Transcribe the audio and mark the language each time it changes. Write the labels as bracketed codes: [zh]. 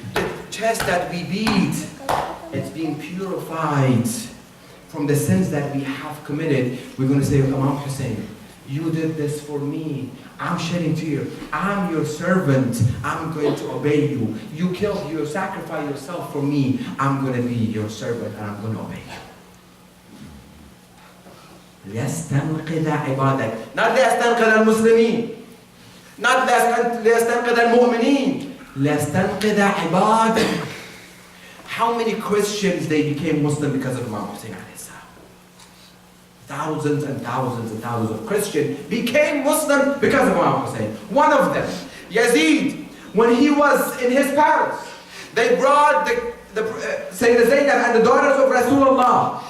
[en] The chest that we beat, it's being purified from the sins that we have committed. We're going to say, Imam Hussein, you did this for me. I'm shedding tears. I'm your servant. I'm going to obey you. You killed, you sacrificed yourself for me. I'm going to be your servant and I'm going to obey you. [ar] ليستنقذ عبادك. Not ليستنقذ المسلمين. Not ليستنقذ المؤمنين. ليستنقذ عبادك. [en] How many Christians they became Muslim because of Imam Hussein alayhi salam? Thousands and thousands and thousands of Christians became Muslim because of Imam Hussein. One of them, Yazid, when he was in his palace, they brought Sayyidah Zainab and the daughters of Rasulullah.